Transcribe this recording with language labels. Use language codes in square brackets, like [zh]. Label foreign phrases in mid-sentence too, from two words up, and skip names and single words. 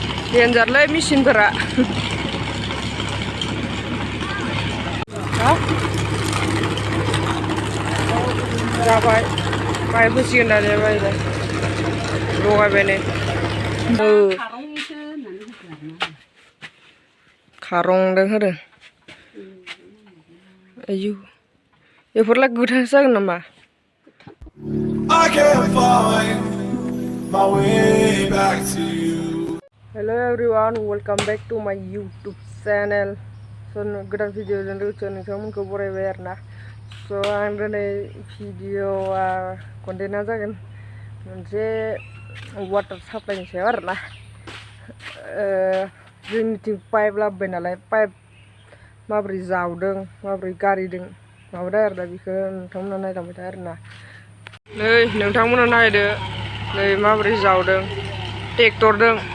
[brx] Denjarलै mesinफोरा जाबाय पाइप होसिगोन दानिया बायबाय लगायबाय नै खारंदों होदों आयु बेफोरलाय गोथां जागोन नामा [en] Hello everyone, welcome back to my YouTube channel. So godan video [brx] जों लोगोसे नोंथांमोनखौ बरायबाय आरोना so आं दिनै भिडिअ'आ कन्टेन्टआ जागोन मोनसे [en] water supplyनि [brx] सायाव आरोना जोंनिथिं पाइप लाबोबाय नालाय पाइप माबोरै जावदों माबोरै गारिदों माबादों आरोना बेखौ नोंथांमोना नायलांबाय था आरोना नै नोंथांमोना नायदो नै माबोरै जावदों ट्रेक्टरजों